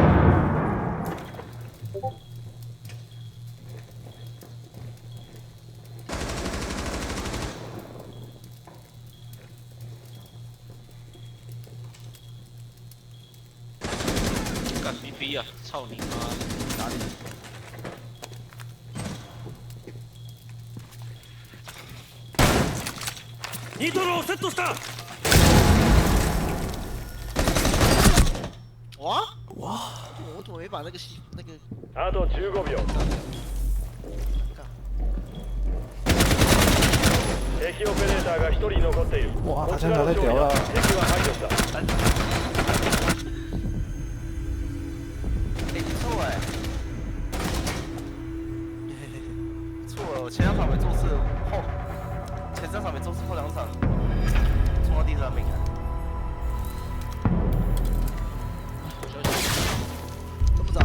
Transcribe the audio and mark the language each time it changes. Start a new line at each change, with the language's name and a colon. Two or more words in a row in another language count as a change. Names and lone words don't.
Chinese: 干逼逼啊！操你妈！哪里？
Japanese: ニトロをセットした。
Chinese: 哇！我怎么没把那个
Japanese: あと15秒。敵オペレーターが1人残っている。
Chinese: 哇，
Japanese: こ
Chinese: 他枪打
Japanese: ちらの勝利
Chinese: 太屌了
Japanese: だ。！敵は排除した。
Chinese: 哎，你错哎，错了，我前2场没做事，前3场没做事，后2场冲到第3名了。这么早？